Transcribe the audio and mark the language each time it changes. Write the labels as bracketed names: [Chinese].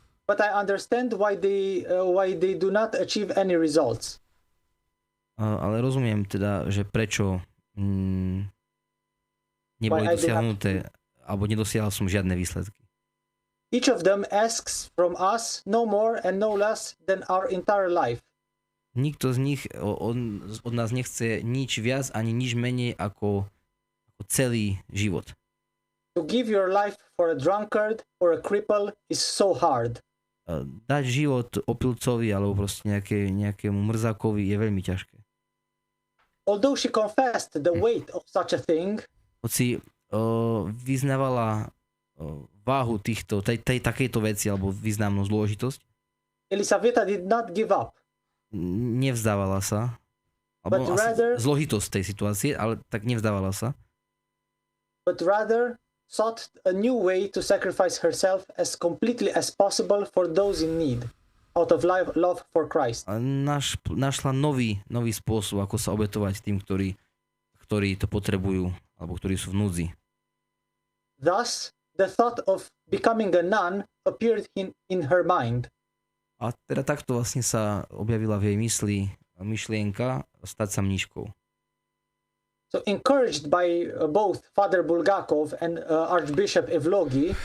[English] But I understand why they do not achieve any results. [Slovak] Ale rozumiem teda, že prečo neboli dosiahnuté alebo nedosiahol som žiadne výsledky. [English] Each of them asks from us no more and no less than our entire life. [Slovak] Nikto z nich od nás nechce nič viac ani nič menej ako celý život. [English] To give your life for a drunkard or a cripple is so hard. [Slovak] Dať život opilcovi alebo proste nejakému mrzákovi je veľmi ťažké. [English] Although she confessed the weight of such a thing, [Slovak] hoci vyznávala váhu takejto veci alebo významnú zložitosť. [English] Elisaveta did not give up. [Slovak] Nevzdávala sa. Alebo zložitosť tej situácie, ale tak nevzdávala sa. [English] But rather sought a new way to sacrifice herself as completely as possible for those in need, out of love for Christ. [Slovak] Našla nový spôsob, ako sa obetovať tým, ktorí to potrebujú alebo ktorí sú v núdzi. [English] Thus, the thought of becoming a nun appeared in her mind. [Slovak] A teda takto vlastne sa objavila v jej mysli myšlienka stať sa mníškou. [English] So encouraged by both Father Bulgakov and Archbishop Evlogi,